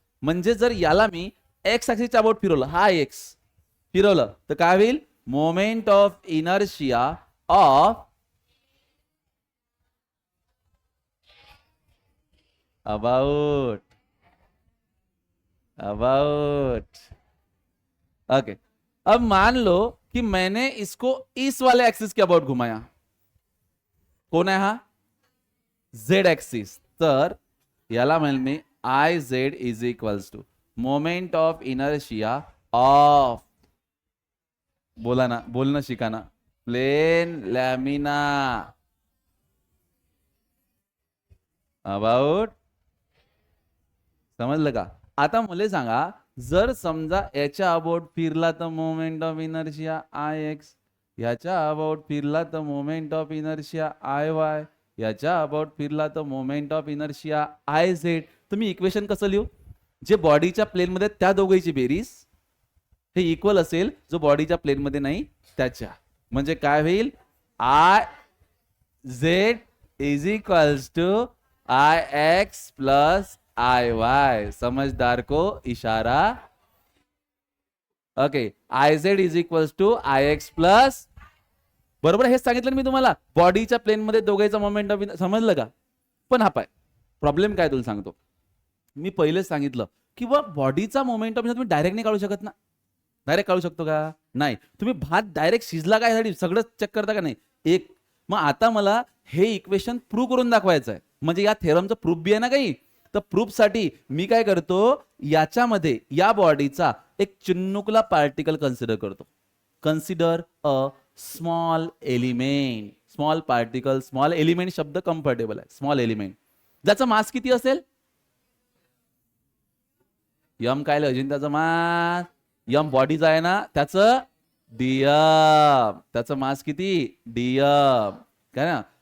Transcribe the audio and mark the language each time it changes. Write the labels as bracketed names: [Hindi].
[Marathi] म्हणजे जर याला मी एक्स ऍक्सिसच्या अबाउट फिरवलं, हा एक्स फिरवलं, तर काय होईल? [English] Moment of inertia of about okay. [Hindi] अब मान लो कि मैंने इसको इस वाले एक्सिस के अबाउट घुमाया. कौन है हा? Z axis. [Marathi] तर याला म्हणेल मी [English] I Z is equals to moment of inertia of, [Marathi] बोला ना, बोलणं शिका ना, प्लेन लॅमिना अबाउट. समजलं का? आता मला सांगा, जर समजा याच्या अबाउट फिरला तर moment of inertia I x, याच्या अबाउट फिरला तर moment of inertia I Y, याच्या अबाउट फिरला तर moment of inertia I Z. तर मी इक्वेशन कसं लिहू? जे बॉडीच्या प्लेनमध्ये त्या दोघांची बेरीज हे इक्वल असेल, जो बॉडीच्या प्लेनमध्ये नाही त्याच्या. म्हणजे काय होईल? [English] I Z is equals to I X plus I Y. [Hindi] समझदार को इशारा. Okay. [English] I Z is equals to I X plus, [Marathi] बरोबर हेच सांगितलं मी तुम्हाला, बॉडीच्या प्लेन मध्ये दोघांचा मोमेंट ऑफ. समजलं का? पण हा पाय प्रॉब्लेम काय तुला सांगतो. मी पहिलेच सांगितलं की बॉडीचा मोमेंट ऑफ तुम्ही डायरेक्ट नाही काढू शकत ना. डायरेक्ट काढू शकतो का? नाही. तुम्ही भात डायरेक्ट शिजला काय साठी सगळं चेक करता का नाही? एक. मग आता मला हे इक्वेशन प्रूव्ह करून दाखवायचं आहे. म्हणजे या थेरमचं प्रूफ बी आहे ना काही. तर प्रूफ साठी मी काय करतो, याच्यामध्ये या बॉडीचा एक चिन्मुकला पार्टिकल कन्सिडर करतो. [English] Consider a small element. [Marathi] Small particle, small element शब्द कम्फर्टेबल आहे. स्मॉल एलिमेंट ज्याचा मास किती असेल? यम काय अजिंताचं मास? यम बॉडीचा आहे ना, त्याचं डीएम. त्याचं मास किती? डीएम. काय ना.